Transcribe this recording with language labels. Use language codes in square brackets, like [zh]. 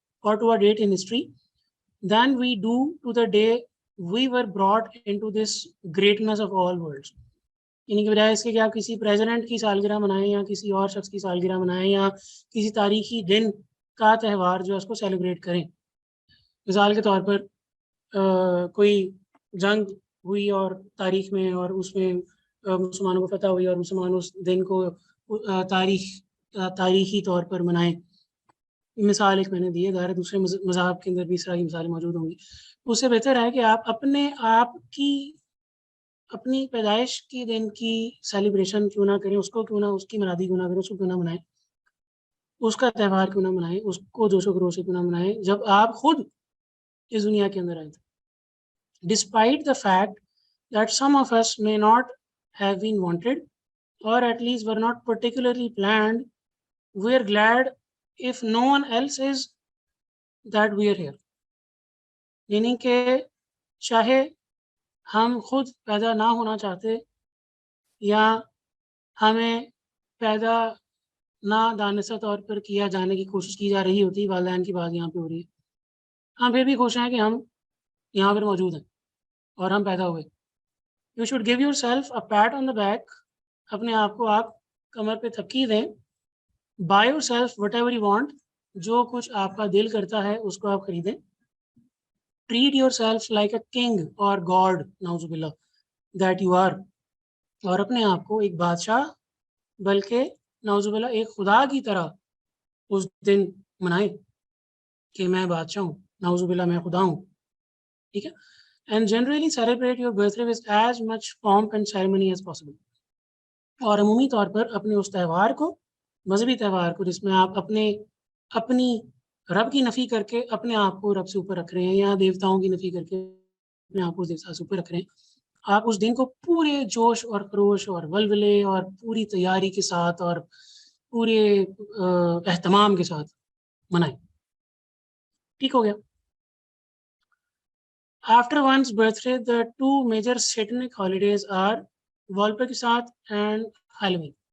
[en] or to a date in history than we do to the day we were brought into this greatness of all worlds. [ur] یعنی کہ بجائے اس کے کہ آپ کسی پریزیڈنٹ کی سالگرہ منائیں یا کسی اور شخص کی سالگرہ منائیں یا کسی تاریخی دن کا تہوار جو ہے اس کو سیلیبریٹ کریں. مثال کے طور پر کوئی جنگ ہوئی اور تاریخ میں اور اس میں مسلمانوں کو فتح ہوئی اور مسلمان اس دن کو تاریخی طور پر منائیں. مثال ایک میں نے دی ہے، ظاہر دوسرے مذاہب کے اندر بھی اس طرح کی مثالیں موجود ہوں گی. اس سے بہتر ہے کہ آپ اپنے آپ کی اپنی پیدائش کے دن کی سیلیبریشن کیوں نہ کریں، اس کو کیوں نہ، اس کی منادی کیوں نہ کریں، اس کو کیوں نہ منائیں، اس کا تہوار کیوں نہ منائیں، اس کو جوش و خروش سے کیوں نہ منائیں جب آپ خود اس دنیا کے اندر آئے تھے. [en] Despite the fact that some of us may not have been wanted or at least were not particularly planned, we are glad if no one else is that we are here. [ur] یعنی کہ چاہے ہم خود پیدا نہ ہونا چاہتے یا ہمیں پیدا نہ دانستہ طور پر کیا جانے کی کوشش کی جا رہی ہوتی، والدین کی بات یہاں پہ ہو رہی ہے، ہم پھر بھی خوش ہیں کہ ہم یہاں پر موجود ہیں اور ہم پیدا ہوئے. [en] You should give yourself a pat on the back. [ur] اپنے آپ کو آپ کمر پہ تھپکی دیں. [en] Buy yourself whatever you want. [ur] جو کچھ آپ کا دل کرتا ہے اس کو آپ خریدیں. [en] Treat yourself like a king or god نعوذ باللہ that you are. [ur] اور اپنے آپ کو ایک بادشاہ بلکہ نعوذ باللہ ایک خدا کی طرح اس دن منائیں کہ میں بادشاہ ہوں، نعوذ باللہ میں خدا ہوں. ٹھیک ہے. [en] And generally celebrate your birthday with as much pomp and ceremony as possible. [ur] اور عمومی طور پر اپنے اس تہوار کو، مذہبی تہوار کو، جس میں آپ اپنی رب کی نفی کر کے اپنے آپ کو رب سے اوپر رکھ رہے ہیں یا دیوتاؤں کی نفی کر کے اپنے آپ کو دیوتا سے اوپر رکھ رہے ہیں، آپ اس دن کو پورے جوش اور خروش اور ولولے اور پوری تیاری کے ساتھ اور پورے اہتمام کے ساتھ منائیں. ٹھیک ہو گیا. [en] After one's birthday, the two major satanic holidays are Walpurgisnacht and Halloween.